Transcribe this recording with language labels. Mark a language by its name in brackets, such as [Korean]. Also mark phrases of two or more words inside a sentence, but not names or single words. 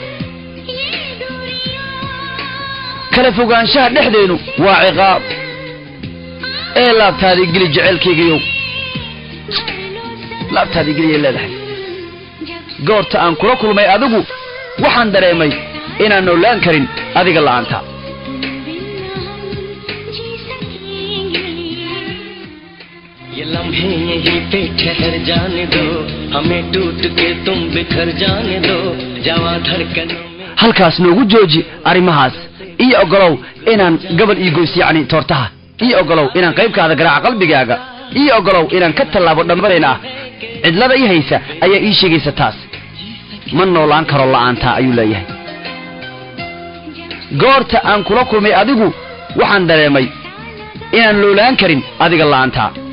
[Somali] kala fogaanshaha dhexdeenu waa ciqaab laabtaadi geli jacaylkaygiyo laabtaadi geli leedahay goorta aan kula kulmay adigu waxaan dareemay inaan noolaan karin adiga la'aanta [Hindi] ये लम्हे यहीं पे ठहर जाने दो हमें टूट के तुम बिखर जाने दो जावा धड़कनों में [Somali] halkaas noogu jooji arimahaas iyo ogolow inaan gabal ii goys yaani toortaha iyo ogolow inaan qaybkaada garaaca qalbigaaga iyo ogolow inaan ka talaabo dhambareyna cidlada ii haysa ayaa ii sheegaysa taas ma noolaan karo la'aanta ayuu leeyahay goorta aan kula kulmay adigu waxaan dareemay inaan noolaan karin adiga la'aanta